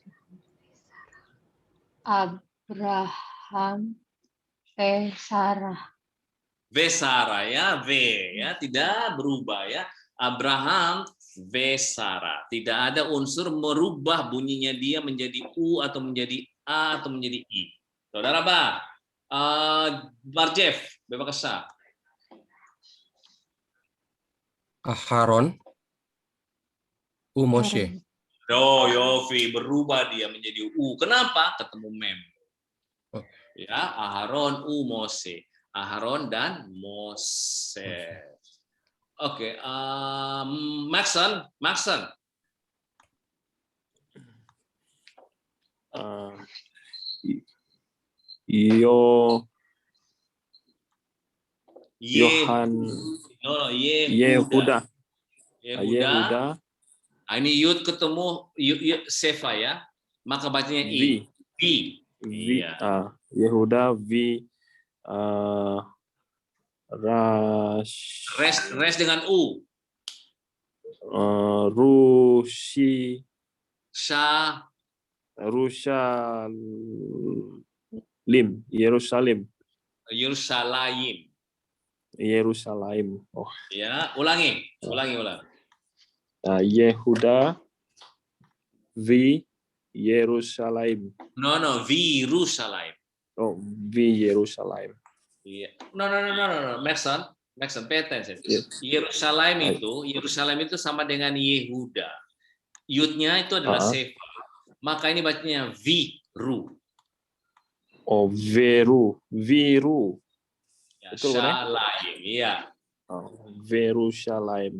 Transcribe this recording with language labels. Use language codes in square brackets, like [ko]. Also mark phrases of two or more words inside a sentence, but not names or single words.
[id] Abraham V. Sarah. V Sarah ya, V ya, tidak berubah ya. Abraham V Sarah. Tidak ada unsur merubah bunyinya dia menjadi U atau menjadi A atau menjadi I. Saudara Bah, Barjef, bebakasa. Aharon, u Moshe. Oh, Yofi berubah dia menjadi U. Kenapa? Ketemu mem. Ya, Aharon, U, Mose. Aharon dan Moses. Oke, Maxon. Yehuda. Ini yud ketemu yud sefa ya, maka bacanya i. V. Iya. Yehuda V. Res dengan u. Rushi. Sha. Yerusalem. Oh. Ya, ulangi. Yehuda V. Yerusalem. No, V. Yerusalem. Oh, V. Yerusalem. Iya. [en] No. Maxon, pay attention. Yes. [id] Yerusalem itu sama dengan Yehuda. Yudnya itu adalah sefa. Maka ini bacanya Viru. Oh, Viru. Ya, Shalaim, iya. Oh, Yerusalem.